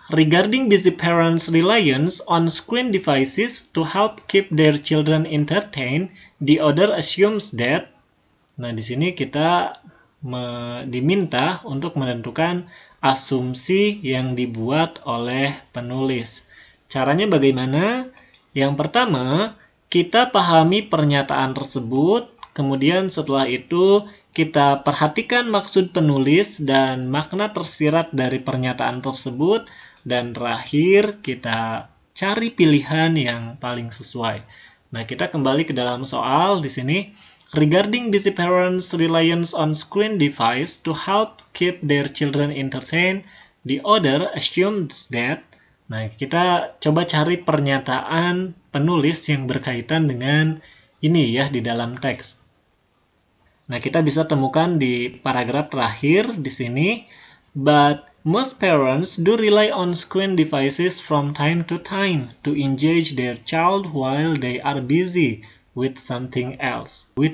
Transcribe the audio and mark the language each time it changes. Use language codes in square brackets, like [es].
[en] Regarding busy parents' reliance on screen devices to help keep their children entertained, the author assumes that. [id] Nah, di sini kita diminta untuk menentukan asumsi yang dibuat oleh penulis. Caranya bagaimana? Yang pertama, kita pahami pernyataan tersebut, kemudian setelah itu kita perhatikan maksud penulis dan makna tersirat dari pernyataan tersebut, dan terakhir kita cari pilihan yang paling sesuai. Nah, kita kembali ke dalam soal di sini. [en] Regarding busy parents' reliance on screen device to help keep their children entertained, the author assumes that. [id] Nah, kita coba cari pernyataan penulis yang berkaitan dengan ini ya di dalam teks. Nah, kita bisa temukan di paragraf terakhir di sini. [en] But most parents do rely on screen devices from time to time to engage their child while they are busy with something else.